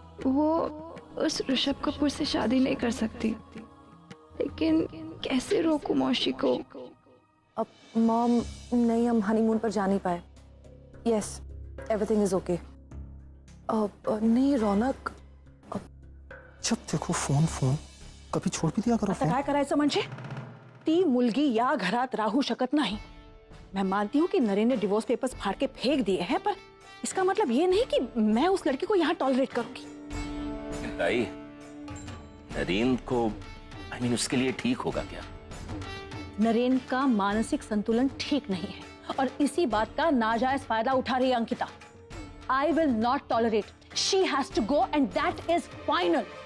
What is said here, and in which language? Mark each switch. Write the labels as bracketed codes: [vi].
[hi] वो उस ऋषभ कपूर से शादी नहीं कर सकती, लेकिन कैसे रोकूं मौशी को? अब मॉम, नहीं, हम हनीमून पर जा नहीं पाए। [en] Yes, everything is okay. [hi] नहीं [en] Raunak, [hi] जब देखो फोन फोन, कभी छोड़ भी दिया करो [mr] आता फोन। काय करायचं म्हणजे? ती मुलगी या घरात राहू शकत नाही। [hi] मैं मानती हूँ कि नरेन ने डिवोर्स पेपर्स फाड़ के फेंक दिए हैं, पर इसका मतलब ये नहीं कि मैं उस लड़की को यहाँ टॉलरेट करूंगी। ताई, नरेन को उसके लिए ठीक होगा क्या? नरेन का मानसिक संतुलन ठीक नहीं है और इसी बात का नाजायज फायदा उठा रही है Ankita. [en] I will not tolerate. She has to go and that is final.